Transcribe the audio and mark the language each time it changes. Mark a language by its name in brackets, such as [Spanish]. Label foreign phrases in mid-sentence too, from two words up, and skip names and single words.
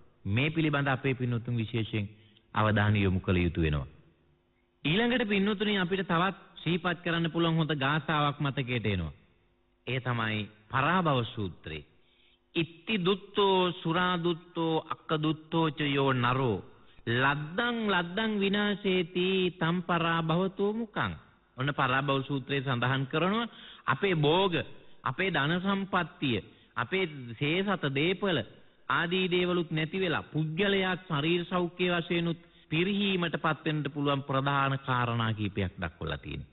[Sinhala] මේ පිළිබඳ අපේ පින්වතුන් විශේෂයෙන් අවධානය යොමු කළ යුතු වෙනවා. ඊළඟට පින්වතුනි අපිට තවත් සිහිපත් කරන්න පුළුවන් හොඳ ගාථාවක් මතකයට එනවා. ඒ තමයි පරාභව සූත්‍රය. [Pali] ඉත්ති දුත්තෝ සුරා දුත්තෝ අක්ක දුත්තෝ ච යෝ නරෝ ලද්දං විනාශේති තම් පරාභවතෝ මුකං. [Sinhala] ඔන්න පරාභව සූත්‍රයේ සඳහන් කරනවා අපේ භෝග, අපේ ධන සම්පත්තිය, අපේ සේසත දීපල ආදී දේවලුත් නැති වෙලා පුද්ගලයාත් ශරීර සෞඛ්‍ය වශයෙන් උත් පිරිහීමටපත් වෙන්න පුළුවන් ප්‍රධාන කාරණා කීපයක් දක්වලා තියෙනවා.